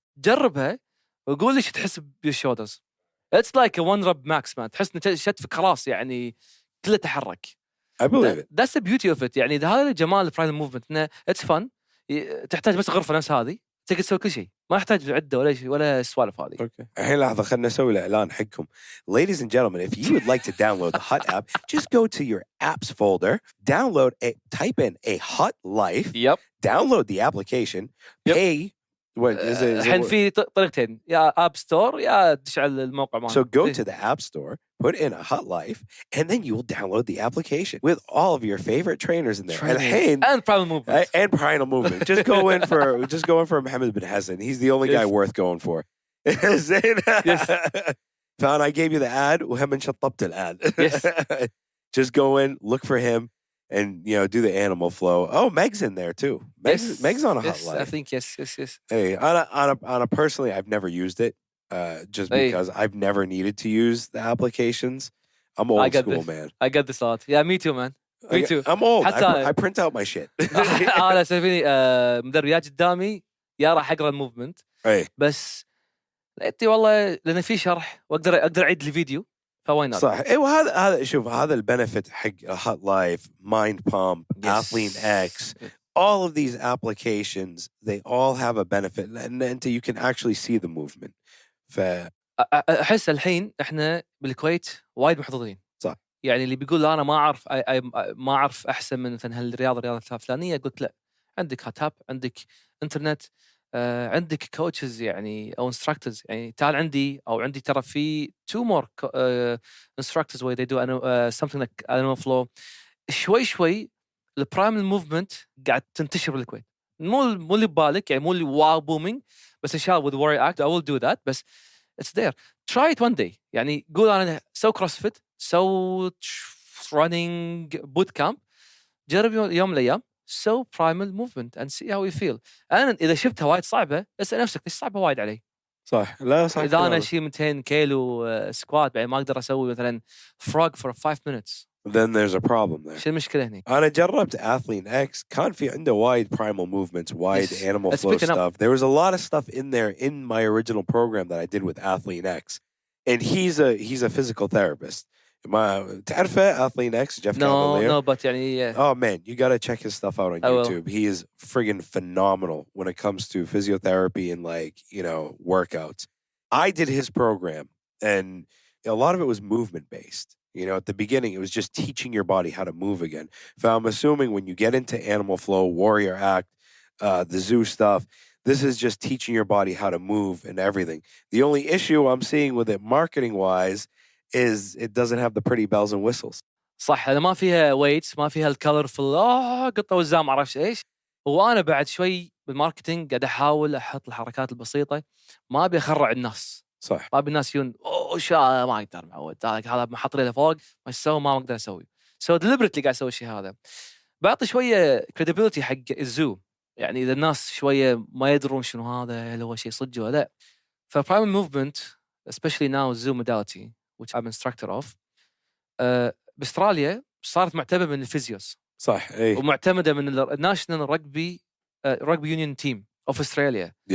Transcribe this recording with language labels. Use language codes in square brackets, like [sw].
[ar] جربها وقول لي شو تحس بالشولدرز. اتس لايك وان رب ماكس مان. تحس ان شتفك خلاص يعني كله تحرك. [en] I believe it. That's the beauty of it. [ar] يعني هذا جمال البرايمل موفمنت انه اتس فن. تحتاج بس غرفه نفس هذه تقدر تسوي كل شيء ما يحتاج عده ولا شيء ولا السوالف هذه. اوكي الحين لحظه خلينا نسوي الاعلان حقكم. [en] Ladies and gentlemen, if you would like to download the Hut app, just go to your apps folder, type in a Hut Life, Yep. download the application, Yep. pay. What is it? [ar] الحين في طريقتين يا اب ستور يا تدش على الموقع مالنا. [en] So go to the app store, put in a Hut Life, and then you will download the application with all of your favorite trainers in there. [ar] الحين [en] and primal movement. And primal movement. Just go in for Mohammed bin Hassan. He's the only guy worth going for. Yes. فأنا I gave you the ad وهم شطبت الad. Yes. Just go in, look for him, and do the animal flow. Oh, Meg's in there too. Meg's on a Hut Life. I think yes. Hey, on a personally, I've never used it. Just because I've never needed to use the applications. I'm old school, man. I get this a lot. Yeah, me too, man. Me too. I'm old. I print out my shit. [ar] أنا سافيني مدرب يا قدامي يا راح أقرأ الموفمنت. بس لقيتي والله لأن في شرح وأقدر أعيد الفيديو فوين صح. ايوه هذا شوف هذا البنفيت حق Hut Life, Mind Pump, Athlete X. [en] All of these applications, they all have a benefit. لأن you can actually see the movement. [ar] أحس الحين إحنا بالكويت وايد محظوظين. صح. يعني اللي بيقول أنا ما أعرف أحسن من مثلا هالرياضة الفلانية قلت لا. عندك هاتاب، عندك إنترنت، عندك كوتشز يعني أو instructors يعني تعال عندي أو عندي ترى في 2 more instructors where they do something like animal flow. شوي البرايمل موفمنت قاعد تنتشر بالكويت. مو اللي ببالك يعني مو اللي واو بومينج بس إن شاء الله with warrior act I will do that بس it's there. [en] Try it one day. [ar] يعني قول أنا سو كروسفيت سو running boot camp جرب يوم من الأيام سو برايمل موفمنت and see how you feel. أنا إذا شفتها وايد صعبة اسأل نفسك ليش صعبة وايد علي. صح. لا صح. إذا أنا أشيل 200 كيلو سكوات بعد ما أقدر أسوي مثلا frog for 5 minutes. [en] Then there's a problem there. [ar] شو المشكلة هني؟ أنا جربت Athlete X كان في عنده wide primal movements, wide animal flow stuff. [en] There was a lot of stuff in there in my original program that I did with Athlete X, and he's a physical therapist. [ar] ما تعرفه Athlete X Jeff Cavalier? [en] No, but يعني oh man, you gotta check his stuff out on YouTube. He is friggin' phenomenal when it comes to physiotherapy and workouts. I did his program, and a lot of it was movement based. At the beginning, it was just teaching your body how to move again. So I'm assuming when you get into animal flow, warrior act, the zoo stuff, this is just teaching your body how to move and everything. The only issue I'm seeing with it marketing-wise is it doesn't have the pretty bells and whistles. [ar] صح. أنا ما فيها weights ما فيها الكولرفul قطة وزام معرفش إيش. وأنا بعد شوي بالماركتينج قاعد أحاول أحط الحركات البسيطة ما أبي أخرع الناس. صح. ما أبي الناس يقولون ما أقدر معود هذا ما حط لي فوق ما يسوي ما أقدر أسوي. So deliberately قاعد أسوي الشيء هذا. بعطي شوية credibility حق الزو. يعني إذا الناس شوية ما يدرون شنو هذا هل هو شيء صدق ولا لا. فprimal movement especially now zoo modality which I'm instructor of بأستراليا صارت معتمدة من الفيزيوس. صح. إيه. ومعتمدة من الناشنال رugby يونيون تيم اوف استراليا.